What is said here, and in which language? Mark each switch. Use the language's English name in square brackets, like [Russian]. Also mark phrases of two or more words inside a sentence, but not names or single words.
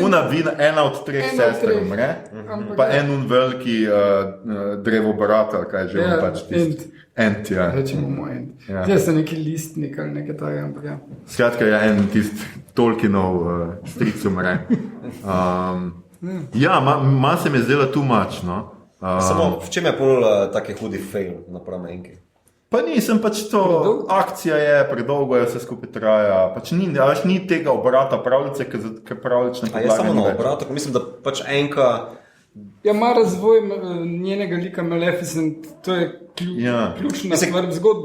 [Slovenian] Ena od treh sester umre, pa en veliki drevobarat, ali kaj že on pač tist. Ent, ja. Rečemo mu ent. Zdaj se neki listnik ali nekaj taj, ampak ja. Skratka je en tist Tolkienov stric umre. Ja, se mi je zdela [English] too much, [Slovenian] no. Samo v čem je pol taki hudi fail napram enki? Pa nisem pač to, akcija je, predolgo je, vse skupaj traja, pač ni tega obrata pravljice, ker pravljične podlage ni več. A je samo na obratu, mislim, da pač enka... Ja, ima razvoj njenega lika Maleficent, to je ključna stvar v zgodbi.